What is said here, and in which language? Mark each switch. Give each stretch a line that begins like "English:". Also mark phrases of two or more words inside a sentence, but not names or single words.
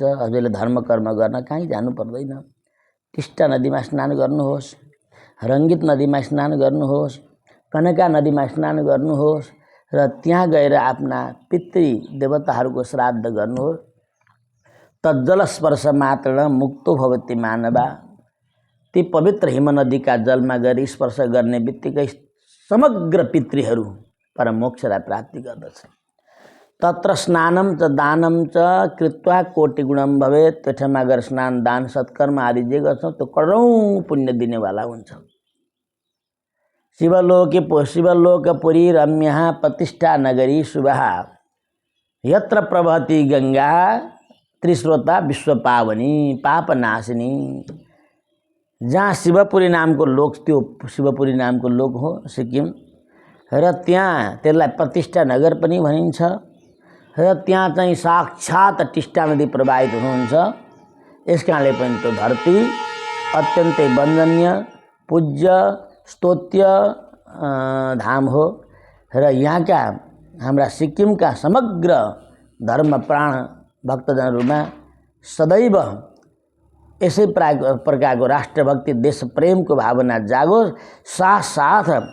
Nepali: हजुरले धर्म कर्म गर्न कहीँ जानु पर्दैन। टिस्टा नदीमा स्नान गर्नुहोस्, रङ्गित नदीमा स्नान गर्नुहोस्, कनका नदीमा स्नान गर्नुहोस् र त्यहाँ गएर आफ्ना पितृ देवताहरूको श्राद्ध गर्नुहोस्।
Sanskrit: तज्जल स्पर्श मात्र मुक्तो भवति मानवा।
Nepali: ती पवित्र हिम नदीका जलमा गरी स्पर्श गर्ने बित्तिकै समग्र पितृहरू परमोक्षलाई प्राप्ति गर्दछ।
Sanskrit: तत्र स्नानम च दानम च कृत्वा कोटिगुणम भवेत्।
Nepali: त्यो ठाउँमा गएर स्नान, दान, सत्कर्म आदि जे गर्छौँ त्यो करोडौँ पुण्य दिनेवाला हुन्छ।
Sanskrit: शिवलोकपुरी रम्यः प्रतिष्ठा नगरी शुभः, यत्र प्रवहति गंगा त्रिस्रोता विश्व पावनी पापनाशिनी।
Nepali: जहाँ शिवपुरी नामको लोक, त्यो शिवपुरी नामको लोक हो सिक्किम र त्यहाँ त्यसलाई प्रतिष्ठा नगर पनि भनिन्छ र त्यहाँ चाहिँ साक्षात टिस्टा नदी प्रवाहित हुनुहुन्छ। यस कारणले पनि त्यो धरती अत्यन्तै वन्दनीय, पूज्य, स्तोत्य धाम हो र यहाँका हाम्रा सिक्किमका समग्र धर्मप्राण भक्तजनहरूमा सदैव यसै प्रकारको राष्ट्रभक्ति, देश प्रेमको भावना जागोस्, साथ